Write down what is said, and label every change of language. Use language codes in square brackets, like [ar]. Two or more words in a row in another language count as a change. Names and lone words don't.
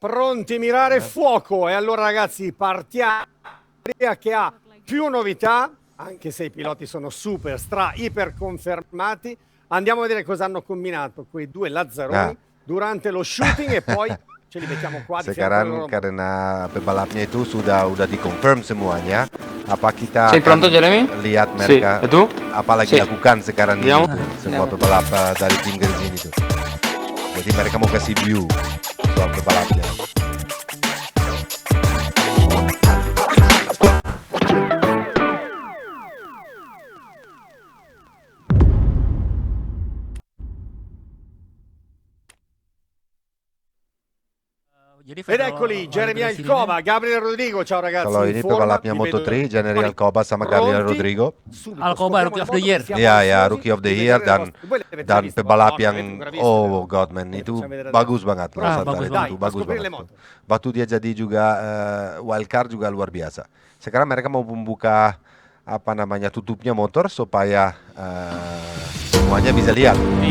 [it] pronti, mirare fuoco. E allora ragazzi partiamo. Che ha più novità, anche se i piloti sono super, iper confermati. Andiamo a vedere cosa hanno combinato quei due lazzaroni durante lo shooting e poi ce li mettiamo qua di fianco [id] Sekarang karena pebalapnya itu sudah dikonfirm semuanya. Apa kita [it] Sei pronto, Jeremy? [id] lihat mereka [it] Sì. E tu? [id] apa lagi [it] Sì. [id] lakukan sekarang ini [it] Andiamo. [id] tuh, semua pebalap dari tim Gresini itu. Jadi mereka mau kasih view soal pebalapnya. Jadi [it] Ed eccoli, Jeremy Alcoba, Gabriel Rodrigo, ciao ragazzi. [id] Kalau [it] in [id] ini [it] forma, [id] pebalapnya [it] vi vedo [id] Moto3, General Alcoba sama Gabriel [it] pronti? [id] Rodrigo. [it] Subito, [id] Alcoba, [it] scopriamo [en] Rookie of [it] le [en] the [it] moto [en] Year. [it] che siamo [id] Iya ya, [it] ansiosi [en] Rookie of the [it] di [en] Year [it] vedere le vostre. Voi le avete già [id] dan [it] viste? [id] pebalap [it] No, [id] yang [it] avete ancora viste, [en] oh [it] però. [en] god man itu [it] Facciamo vedere [id] bagus banget loh Ah, saat bagus dari banget. itu [it] Dai, [id] bagus [it] scoprire [id] banget [it] le [id] tuh. [it] moto. [id] Waktu dia jadi juga wildcard juga luar biasa. Sekarang mereka mau membuka apa namanya tutupnya motor supaya semuanya bisa lihat Iya.